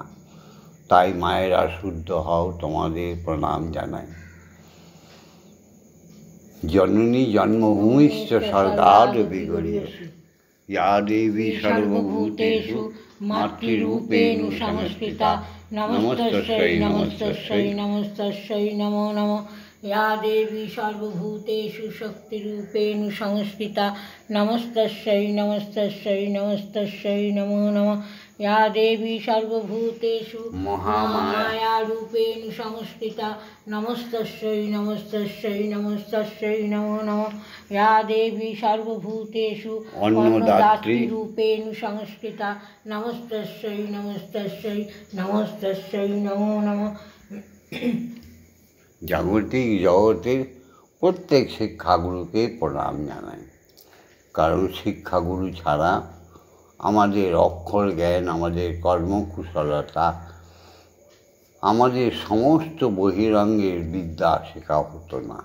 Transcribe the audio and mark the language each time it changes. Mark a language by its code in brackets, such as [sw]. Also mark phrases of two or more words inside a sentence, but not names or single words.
[bn] তাই মায়েরা শুদ্ধ হও, তোমাদের প্রণাম জানাই। [sa] জননী জন্মভূমিশ্চ স্বর্গাদ বিগরীয়সী ইয়া দেবী সর্বভূতেষু মাতৃরূপেণ সংস্থিতা নমস্তস্যৈ নমস্তস্যৈ নমস্তস্যৈ নমো নমঃ। या देवी सर्वभूतेषु शक्तिरूपेण संस्थिता नमस्तस्यै नमस्तस्यै नमस्तस्यै नमो नमः। या देवी सर्वभूतेषु महामायारूपेण संस्थिता नमस्तस्यै नमस्तस्यै नमस्तस्यै नमो नमः। या देवी सर्वभूतेषु अन्नदात्रीरूपेण संस्थिता नमस्तस्यै नमस्तस्यै नमस्तस्यै नमो नमः। [bn] জাগতিক জগতের প্রত্যেক শিক্ষাগুরুকে প্রণাম জানাই, কারণ শিক্ষাগুরু ছাড়া আমাদের অক্ষর জ্ঞান, আমাদের কর্মকুশলতা, আমাদের সমস্ত বহিরঙ্গের বিদ্যা শেখা হতো না।